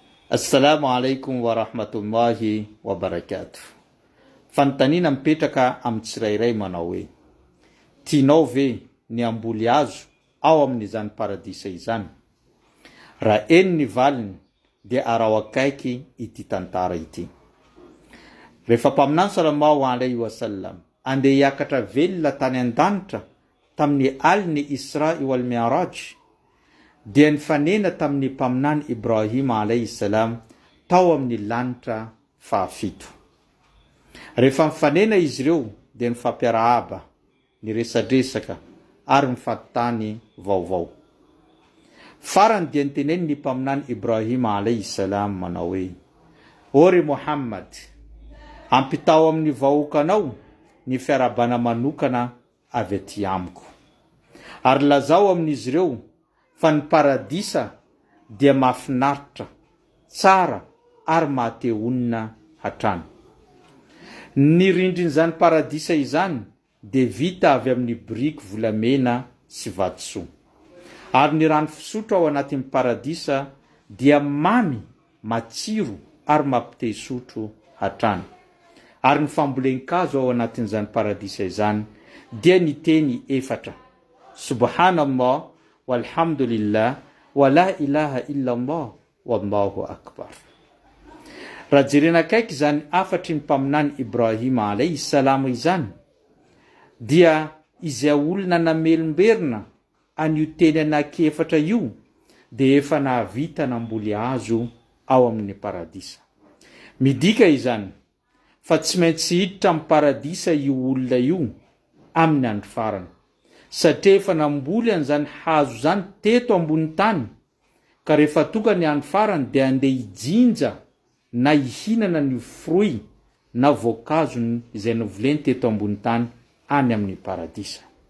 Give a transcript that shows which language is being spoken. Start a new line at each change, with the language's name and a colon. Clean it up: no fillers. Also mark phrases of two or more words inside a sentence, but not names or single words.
Arabic: السلام عليكم ورحمة الله وبركاته.
Malagasy: Fanontaniana mipetraka amin'ny tsirairay manao hoe: tianao ve ny amboly azo ao amin'izany paradisa izany? Raha eny ny valiny dia arao akaiky ity tantara ity. Rehefa mpaminany
Arabic: صلى الله عليه وسلم
Malagasy: andeha hiakatra velona tany an-danitra tamin'ny aliny Isra wal Mi'raj, dia nifanena tamin'ny mpaminany Ibrahim
Arabic: عليه السلام
Malagasy: tao amin'ny lanitra fahafito. Rehefa mifanena izy ireo dia nifampiarahaba, niresadresaka ary nifattany vaovao. Farany dia niteneny ny mpaminany Ibrahim
Arabic: عليه السلام
Malagasy: manao hoe: "Ore Muhammad, ampitao amin'ny vahoakanao ny fiarabana manokana avy aty amiko. Ary lazao amin'izy ireo fa ny paradisa dia mahafinaritra, tsara ary mahateonina hatrany. Ny rindrin'izany paradisa izany dia vita avy amin'ny biriky volamena sy vatosoa. Ary ny rano fisotro ao anatin'ny paradisa dia mamy, matsiro ary mampite sotro hatrany. Ary ny fambolen-kazo ao anatin'izany paradisa izany dia ny teny efatra:
Arabic: سبحان الله والحمد لله ولا إله إلا الله والله أكبر."
Malagasy: Raha jerena akaiky izany afatry ny mpaminany Ibrahim
Arabic: عليه السلام
Malagasy: izany, dia izay olona namelomberina an'io teny anankiefatra io dia efa nahavita namboly azo ao amin'ny paradisa. Midika izany fa tsy maintsy hiditra amin'ny paradisa io olona io amin'ny andro farany, satria efa namboly an'izany hazo zany teto ambony tany, ka rehefa tonga ny andro farany dia andeha hijinja na hihinana ny fruit na voankazo izay novoleny teto ambony tany any amin'ny paradisa.